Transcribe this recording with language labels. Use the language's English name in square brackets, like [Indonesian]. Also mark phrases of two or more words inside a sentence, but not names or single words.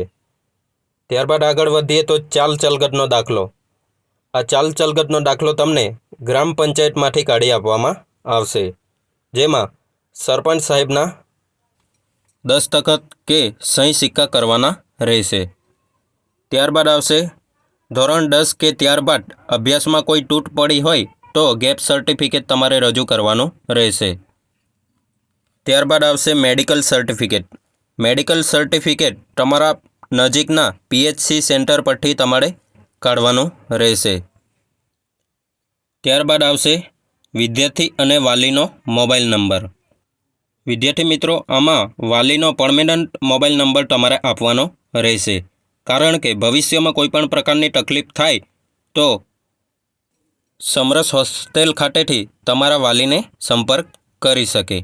[Gujarati] ત્યારબાદ આગળ વધીએ તો ચાલ ચલગતનો દાખલો। આ ચાલ ચલગતનો દાખલો તમને ગ્રામ પંચાયતમાંથી કાઢી આપવામાં આવશે, જેમાં સરપંચ સાહેબના દસ્તખત કે સહી સિક્કા કરવાના રહેશે। ત્યારબાદ આવશે ધોરણ 10 કે ત્યારબાદ અભ્યાસમાં કોઈ તૂટ પડી હોય તો [English] gap certificate [Gujarati] તમારે રજૂ કરવાનું રહેશે। ત્યારબાદ આવશે [English] medical certificate. medical certificate [Gujarati] તમારા નજીકના [English] PHC center [Gujarati] પરથી તમારે કાઢવાનું રહેશે। ત્યારબાદ આવશે વિદ્યાર્થી અને વાલીનો [English] mobile number. [Gujarati] વિદ્યાર્થી મિત્રો, આમાં વાલીનો [English] permanent mobile number [Gujarati] તમારે આપવાનો રહેશે, કારણ કે ભવિષ્યમાં કોઈપણ પ્રકારની તકલીફ થાય તો સમરસ હોસ્ટેલ ખાતેથી તમારા વાલીને સંપર્ક કરી શકે।